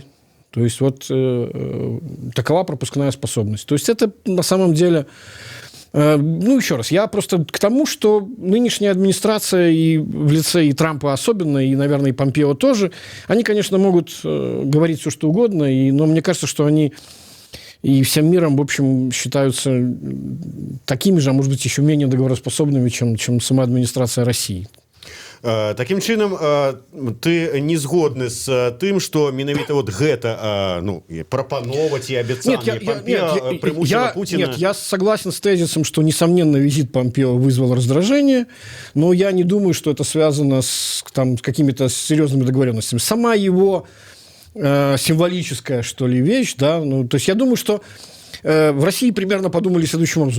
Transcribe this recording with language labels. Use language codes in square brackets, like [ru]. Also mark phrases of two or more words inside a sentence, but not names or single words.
[ru] То есть вот такова пропускная способность. То есть это на самом деле Ну, еще раз, я просто к тому, что нынешняя администрация и в лице и Трампа особенно, и, наверное, и Помпео тоже, они, конечно, могут говорить все, что угодно, но мне кажется, что они и всем миром, в общем, считаются такими же, а может быть, еще менее договороспособными, чем сама администрация России. [be] Таким чынам ты не згодны з тым, што менавіта вот гэта прапановаць і абяцанне Помпео прымусіла Путина... [ru] Нет, я согласен с тезисом, что, несомненно, визит Помпео вызвал раздражение, но я не думаю, что это связано с какими-то серьезными договоренностями. Сама его символическая, что ли, вещь, да, то есть я думаю, что в России примерно подумали следующим образом.